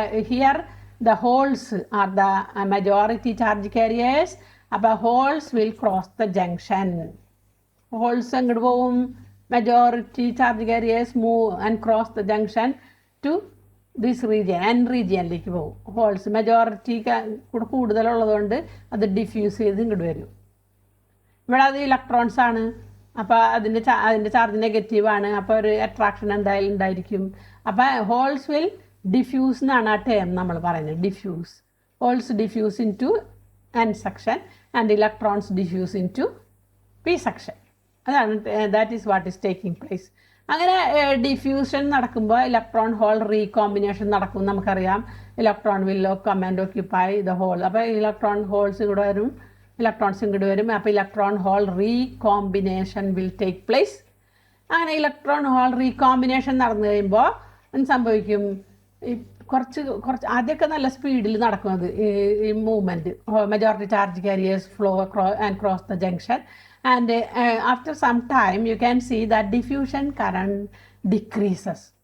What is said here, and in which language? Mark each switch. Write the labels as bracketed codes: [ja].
[en] Here the holes are the majority charge carriers. അപ്പോൾ holes will cross the junction. Holes [ml] അങ്ങോട്ട് പോവും, [en] majority charge carriers move and cross the junction to this region, N regionിലേക്ക് പോകും. [ml] Holes majority കൂടുതലുള്ളതുകൊണ്ട് അത് diffuse ചെയ്ത് ഇങ്ങോട്ട് വരും. ഇവിടെ അത് ഇലക്ട്രോൺസ് ആണ്, അപ്പോൾ അതിൻ്റെ ചാർജ് നെഗറ്റീവാണ്, അപ്പോൾ ഒരു അട്രാക്ഷൻ എന്തായാലും ഉണ്ടായിരിക്കും. അപ്പോൾ [en] holes will diffuse [ml] എന്നാണ് ആ ടേം നമ്മൾ പറയുന്നത്, diffuse. [en] Holes diffuse into N section and electrons diffuse into P section. [ml] അതാണ് [en] That is what is taking place. [ml] അങ്ങനെ ഡിഫ്യൂഷൻ നടക്കുമ്പോൾ ഇലക്ട്രോൺ ഹോൾ റീകോമ്പിനേഷൻ നടക്കും. നമുക്കറിയാം [en] Electron will come and occupy the hole. [ml] അപ്പോൾ electron holes ഇവിടെ വരും, electrons ഇങ്ങോട്ട് വരും. അപ്പോൾ electron hole recombination [en] Will take place. [ml] അങ്ങനെ ഇലക്ട്രോൺ ഹോൾ റീകോമ്പിനേഷൻ നടന്നു കഴിയുമ്പോൾ എന്ത് സംഭവിക്കും? കുറച്ച് ആദ്യമൊക്കെ നല്ല സ്പീഡിൽ നടക്കുന്നത് ഈ movement. [en] Majority charge carriers flow and cross the junction. And after some time, you can see that diffusion current decreases.